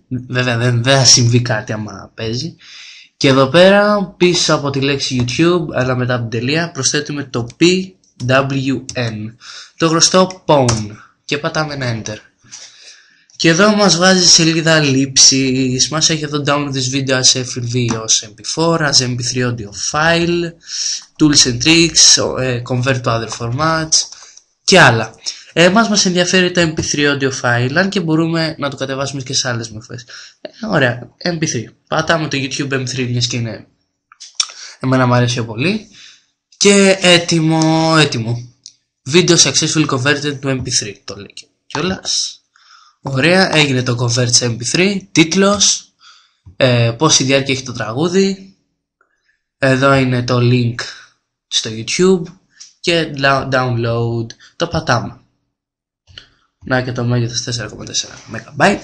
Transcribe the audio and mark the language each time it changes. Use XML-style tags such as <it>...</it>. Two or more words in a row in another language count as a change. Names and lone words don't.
<el>Βέβαια δεν θα συμβεί κάτι άμα παίζει. Και εδώ πέρα πίσω από τη λέξη YouTube, αλλά μετά από την τελεία, προσθέτουμε το PWN, το γνωστό Pwn, και πατάμε ένα Enter. Και εδώ μας βάζει σελίδα λήψης, μας έχει εδώ</el> <en>download this video as FLV</en> <el>ως MP4,</el> <en>as MP3 audio file, tools and tricks, convert to other formats</en> <el>και άλλα. Μας ενδιαφέρει το MP3 audio file, αν και μπορούμε να το κατεβάσουμε και σε άλλες μορφές. Ωραία, MP3. Πατάμε το YouTube MP3, μιας και είναι, εμένα μου αρέσει πολύ. Και έτοιμο.</el> <en>Video successfully converted to MP3,</en> <el>το λέει κιόλας. Ωραία, έγινε το convert σε MP3, τίτλος, πόση διάρκεια έχει το τραγούδι, εδώ είναι το link στο YouTube και download, το πατάμε. Να και το μέγεθος 4,4 MB.</el>